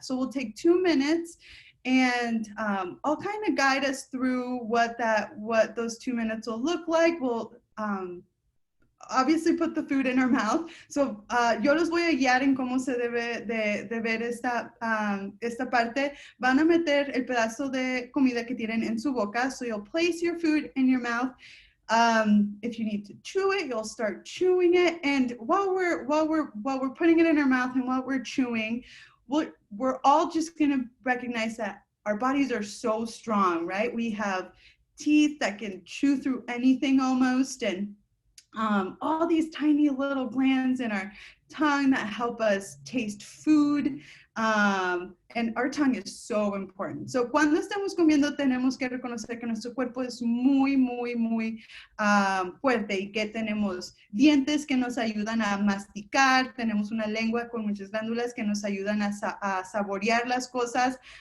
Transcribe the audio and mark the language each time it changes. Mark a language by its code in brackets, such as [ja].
[en] So we'll take 2 minutes, and I'll kind of guide us through what those 2 minutes will look like. We'll obviously put the food in our mouth. [es] So yo los voy a guiar en cómo se debe de ver esta parte. Van a meter el pedazo de comida que tienen en su boca. [en] So you'll place your food in your mouth. If you need to chew it, you'll start chewing it. And while we're putting it in our mouth and while we're chewing, we're all just going to recognize that our bodies are so strong, right? We have teeth that can chew through anything almost, and all these tiny little glands in our tongue that help us taste food. And our tongue is so important. [es] So cuando estamos comiendo tenemos que reconocer que nuestro cuerpo es muy, muy, muy fuerte y que tenemos dientes que nos ayudan a masticar, tenemos una lengua con muchas glándulas que nos ayudan a saborear las cosas.